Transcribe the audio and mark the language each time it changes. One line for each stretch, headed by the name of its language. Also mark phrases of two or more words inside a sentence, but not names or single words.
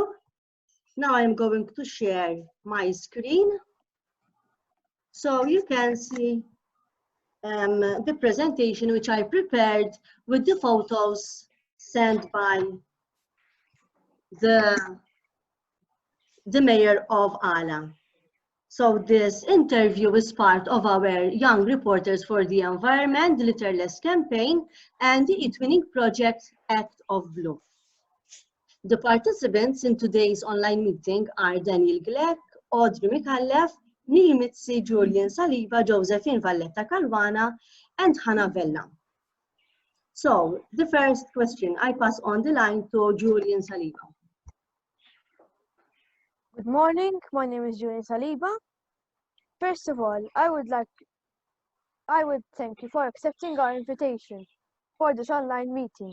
English: Now I'm going to share my screen so you can see the presentation which I prepared with the photos sent by the Mayor of Qala. So this interview is part of our Young Reporters for the Environment, the Litterless campaign, and the eTwinning project Act of Blue. The participants in today's online meeting are Daniel Gleck, Audrey Mikallef, Neil Mitzi, Julian Saliba, Josephine Valletta Caruana, and Hannah Vella. So the first question, I pass on the line to Julian Saliba. Good morning, my name is Julian Saliba. First of all, I would thank you for accepting our invitation for this online meeting.